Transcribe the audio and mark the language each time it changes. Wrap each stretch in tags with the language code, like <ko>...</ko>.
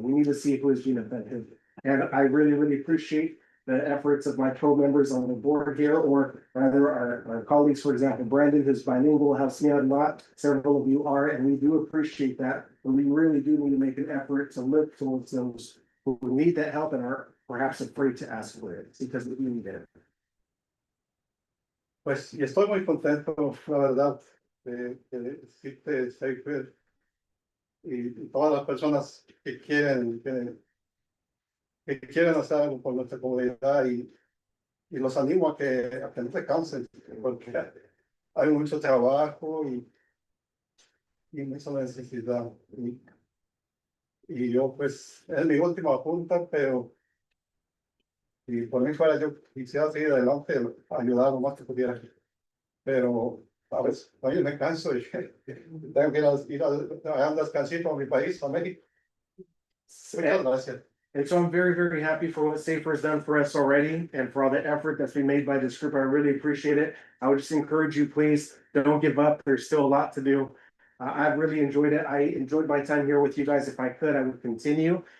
<en>We need to see who is being affected. And I really, really appreciate the efforts of my co-members on the board here, or rather our colleagues, for example, Brandon, who's bilingual, helps me out a lot. Several of you are, and we do appreciate that. But we really do need to make an effort to look towards those who need that help and are perhaps afraid to ask for it because we need it.</en> <es>Pues, y estoy muy contento, la verdad, de existe SWRCB y todas las personas que quieren hacer algo por nuestra comunidad, y los animo a que no se cansen, porque hay mucho trabajo y mucha necesidad. Y yo, pues, es mi última junta, pero si por mí fuera, yo quisiera seguir adelante, ayudar lo más que pudiera. Pero a veces, oye, me canso y tengo que ir a dar un descansito a mi país, a México. Muchas gracias.</es> <en>And so I'm very, very happy for what SAFER has done for us already and for all the effort that's been made by this group. I really appreciate it. I would just encourage you, please, don't give up. There's still a lot to do. I've really enjoyed it. I enjoyed my time here with you guys. If I could, I would continue.</en>